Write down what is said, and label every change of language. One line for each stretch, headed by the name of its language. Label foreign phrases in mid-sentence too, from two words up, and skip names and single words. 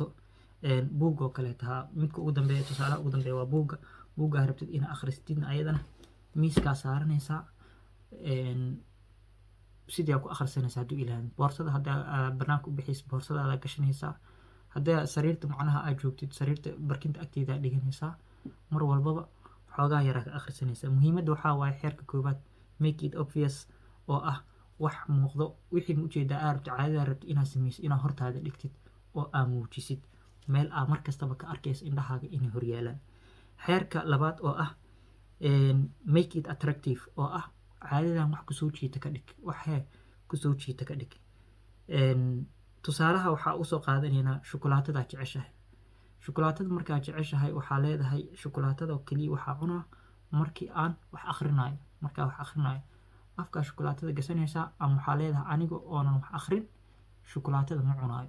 Somali: buug oo kaleeta midka ugu dambeeya, tusaalaha ugu dambeeya waa buuggaa rabtid inaa akhristidna ayadana miiskaa saaranaysaa, sidii aa ku akhrisanaysaa hadduu ilaahay. boorsada haddaa banaanka u bixaysa boorsadaada gashanaysaa, haddaa sariirta macnaha aad joogtid sariirta barkinta agteedaa dhiganaysaa, mar walbaba xoogaa yaraa ka akhrisanaysaa. muhiimadda waxaa waaye xeerka koowaad
English: make it obvious
Somali: oo ah wax muuqdo, wixii ma ujeedaa aa rabto caadadaa rabto inaad samaysid inaa hortaada dhigtid oo aa muujisid meel aa mar kastaba ka arkaysa indhahaaga inay horyaalaan. xeerka labaad oo ah
English: make it attractive
Somali: oo ah caadadan wax kusoo jiita ka dhig, waxee kusoo jiita ka dhig. tusaalaha waxaa usoo qaadanaynaa shukulaatada jeceshahay. shukulaatada markaa jeceshahay waxaa leedahay shukulaatada keliya waxaa cunaa markii aan wax akhrinayo. markaa wax akhrinayo afkaa shukulaatada gasanaysaa, ama waxaa leedahay aniga oonan wax akhrin shukulaatada ma cunaayo.